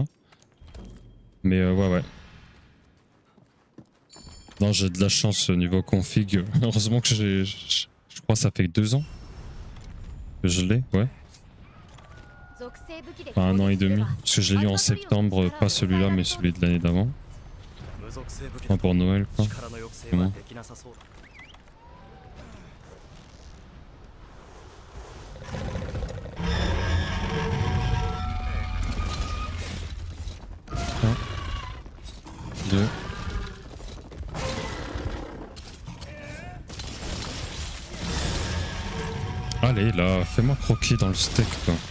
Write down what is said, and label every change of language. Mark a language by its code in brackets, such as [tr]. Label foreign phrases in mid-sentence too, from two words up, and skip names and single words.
[fr] Mais ouais, ouais. Non, j'ai de la chance au niveau config. Heureusement que je crois que ça fait 2 ans que je l'ai, ouais. Enfin, 1 an et demi. Parce que je l'ai eu en septembre, pas celui-là, mais celui de l'année d'avant. [ja] 無属性武器 [fr] Enfin, [ja] だ [fr] pour Noël, quoi. [ja] 力の抑制はできなさそうだ [fr] 2. Allez là, fais-moi croquer dans le steak quoi.